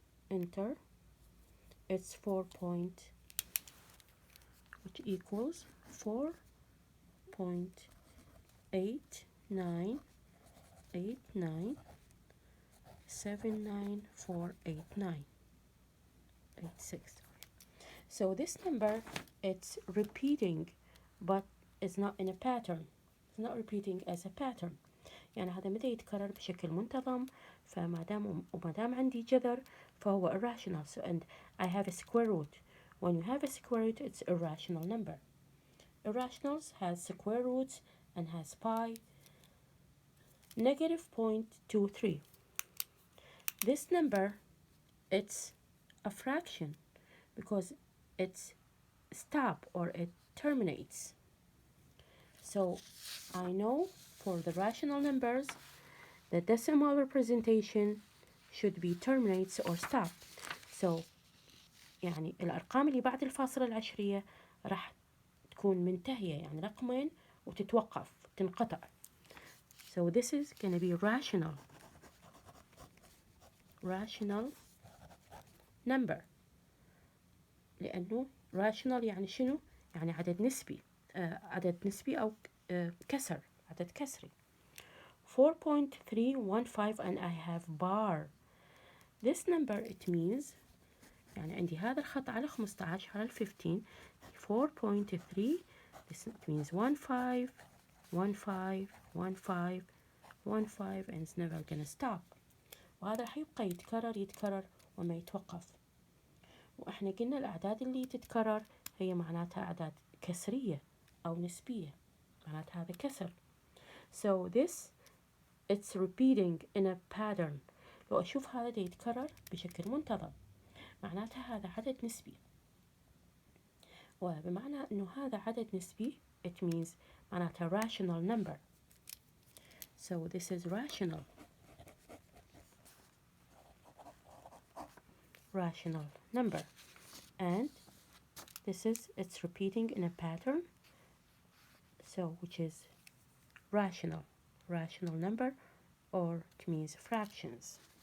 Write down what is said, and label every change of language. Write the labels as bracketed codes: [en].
[en] Enter. It's 4 point, which equals 4.898979948986. So this number, it's repeating, but it's not in a pattern. It's not repeating as a pattern. [ar] يعني هذا متى يتكرر بشكل منتظم، فما دام عندي جذر فهو irrational. [en] So and I have a square root. When you have a square root, it's a rational number. Irrationals has square roots and has pi. Negative 0.23. This number, it's a fraction because it's stop or it terminates. So I know for the rational numbers, the decimal representation should be terminates or stop. [ar] So يعني الأرقام اللي بعد الفاصلة العشرية راح تكون منتهية، يعني رقمين وتتوقف تنقطع. [en] So this is going to be rational number. [ar] لأنه rational يعني شنو؟ يعني عدد نسبي، عدد نسبي أو كسر، عدد كسري. [en] 4.315 and I have bar. This number it means [ar] يعني عندي هذا الخط على 15 على 15. [en] 4.3 this it means 15 15 15 15 and it's never gonna stop. [ar] وهذا حيبقى يتكرر وما يتوقف. وإحنا قلنا الأعداد اللي تتكرر هي معناتها أعداد كسرية أو نسبية، معناتها هذا كسر. [en] So this it's repeating in a pattern. [ar] لو أشوف هذا ده يتكرر بشكل منتظم معناتها هذا عدد نسبي، وبمعنى أنه هذا عدد نسبي [en] it means [ar] معناتها rational number. [en] So this is rational number, and this is it's repeating in a pattern, so which is rational number, or it means fractions.